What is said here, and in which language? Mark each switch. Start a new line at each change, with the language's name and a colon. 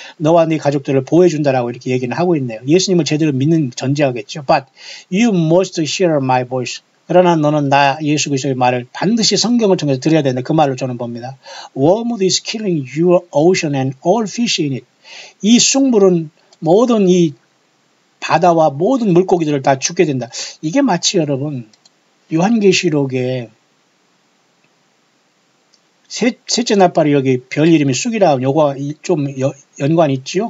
Korean: 너와 네 가족들을 보호해준다라고 이렇게 얘기는 하고 있네요. 예수님을 제대로 믿는 전제하겠죠.
English: But you must hear my voice.
Korean: 그러나 너는 나 예수 그리스도의 말을 반드시 성경을 통해서 들어야 된다. 그 말로 저는 봅니다.
English: Wormwood is killing your ocean and all fish in it.
Korean: 이 쑥물은 모든 이 바다와 모든 물고기들을 다 죽게 된다. 이게 마치 여러분 요한계시록에 셋째 나팔이 여기 별 이름이 쑥이라 요거 좀 연관이 있지요.